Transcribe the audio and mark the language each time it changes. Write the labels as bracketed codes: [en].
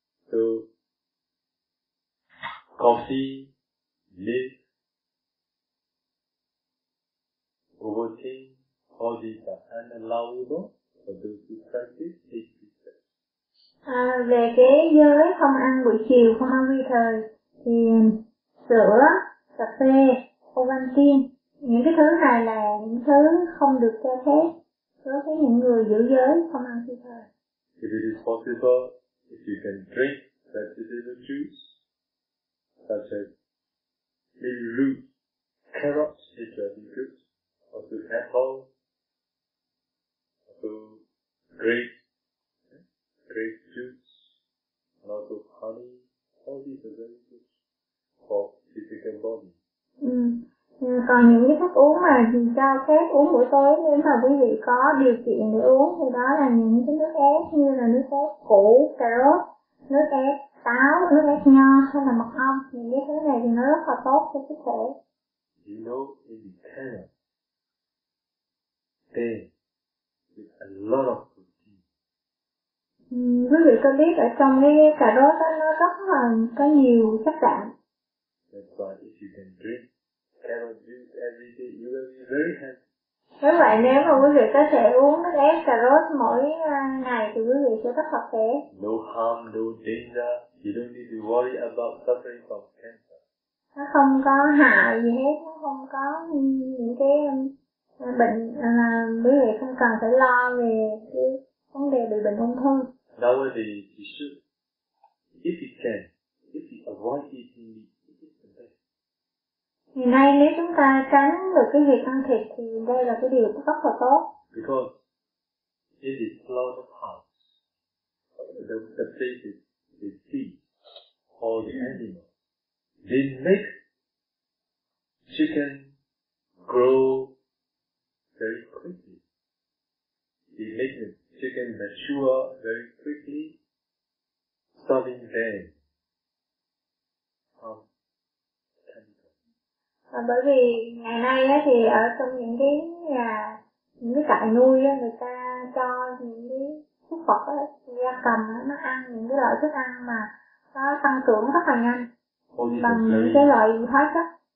[en] So, coffee, milk, overtake, all these are unallowable for those who practice this. [vi] Về cái giới không ăn buổi chiều, không ăn vi thời, thì sữa, cà phê, Ovaltine, những cái thứ này là những thứ không được cho phép đối với những người giữ giới không ăn vi thời. [en] If it is possible, if you can drink vegetable juice, such as maybe root, carrots, which are very good, also apple, also grape juice, and also honey, all these are very good for physical body. [vi] Còn những cái thức uống mà cho phép uống buổi tối, nếu mà quý vị có điều kiện để uống thì đó là những cái nước ép như là nước ép củ, cà rốt, nước ép táo, nước ép nho hay là mật ong, những cái thứ này thì nó rất là tốt cho sức khỏe. [en] You know, in the carrot, there is a lot of protein. [vi] Quý vị có biết ở trong cái cà rốt đó, nó rất là có nhiều chất đạm. [en] That's why if you can drink carrot juice every day, you will be very happy. [vi] Nếu vậy, nếu mà quý vị có thể uống nước ép cà rốt mỗi ngày thì quý vị sẽ rất là khỏe. [en] No harm, no danger. You don't need to worry about suffering from cancer. [vi] Nó không có hại gì hết, nó không có những cái bệnh mà quý vị không cần phải lo về cái vấn đề bị bệnh ung thư. [en] Nowadays, you should, if you can, if you avoid eating meat, [vi] ngày nay nếu chúng ta tránh được cái việc ăn thịt thì đây là cái điều rất là tốt. [en] Because in the slaughterhouse, the places they feed all the animals, they make chicken grow very quickly. They make the chicken mature very quickly, starving them. [vi] Bởi vì ngày nay á thì ở trong những cái nhà, những cái trại nuôi á, người ta cho những cái thuốc vật á, gia cầm á, nó ăn những cái loại thức ăn mà nó tăng trưởng rất là nhanh bằng những cái loại hóa chất.